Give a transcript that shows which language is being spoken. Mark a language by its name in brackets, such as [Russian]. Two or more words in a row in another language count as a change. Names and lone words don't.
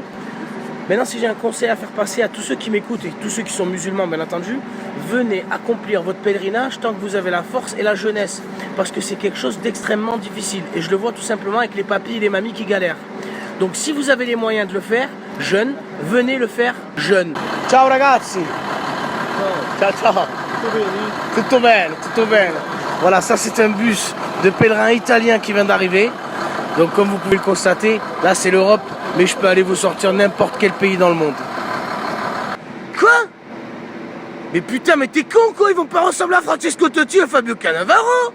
[French] Maintenant, si j'ai un conseil à faire passer à tous ceux qui m'écoutent et tous ceux qui sont musulmans, bien entendu, venez accomplir votre pèlerinage tant que vous avez la force et la jeunesse. Parce que c'est quelque chose d'extrêmement difficile. Et je le vois tout simplement avec les papis et les mamies qui galèrent. Donc, si vous avez les moyens de le faire, jeune, venez le faire jeune. [Italian] Ciao ragazzi. Ciao ciao. Tutto bene, tutto bene. [French] Voilà, ça c'est un bus de pèlerins italiens qui vient d'arriver. Donc comme vous pouvez le constater, là c'est l'Europe, mais je peux aller vous sortir n'importe quel pays dans le monde. Quoi? Mais putain, mais t'es con quoi? Ils vont pas ressembler à Francesco Totti et Fabio Cannavaro?